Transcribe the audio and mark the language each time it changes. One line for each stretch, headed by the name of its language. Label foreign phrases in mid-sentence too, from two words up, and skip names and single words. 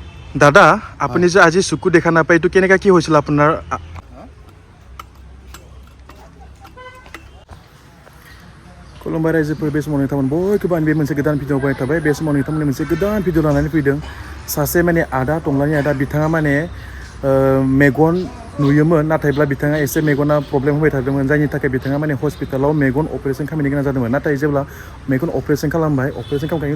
Assamese: দাদা আপুনি যে আজি চকু দেখা নাপায় এইটো কেনেকা কি হৈছিল আপোনাৰ
Bodo: खुलुमबाय रायजोफोर बे समाव नोंथांमोन बयखौबो आं बे मोनसे गोदान भिडिअ बाय थाबाय बे समाव नोंथांमोननि मोनसे गोदान भिडिअ लानानै फैदों सासे माने आदा टंलानि आदा बिथाङा माने मेगन नुयोमोन नाथायब्ला बिथाङा एसे मेगना प्रब्लेम होबाय थादोंमोन जायनि थाखाय बिथाङा माने हस्पिटालाव मेगन अपारेसन खालामनो गोनां जादोंमोन नाथाय जेब्ला मेगन अपारेसन खालामबाय अपारेसन खालामनायनि